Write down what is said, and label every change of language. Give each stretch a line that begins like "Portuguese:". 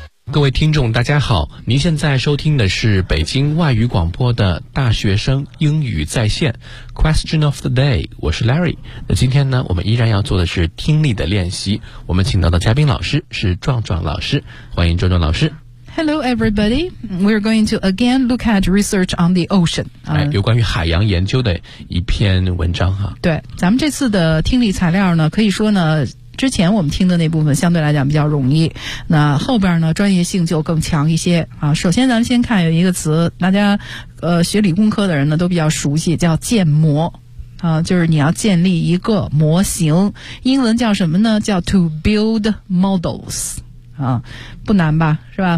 Chinese: 各位听众大家好，您现在收听的是北京外语广播的大学生英语在线 Question of the Day， 我是 Larry。那今天呢，我们依然要做的是听力的练习，我们请到的嘉宾老师是壮壮老师，欢迎壮壮老师。
English: Hello everybody, we're going to again look at research on the ocean.
Chinese: 有关于海洋研究的一篇文章哈。对，咱们这次的听力材料呢，可以说呢之前我们听的那部分相对来讲比较容易，那后边呢专业性就更强一些啊。首先咱们先看有一个词，大家学理工科的人呢都比较熟悉，叫建模啊，就是你要建立一个模型，英文叫什么呢，叫
English: to build models
Chinese: 啊，不难吧，是吧？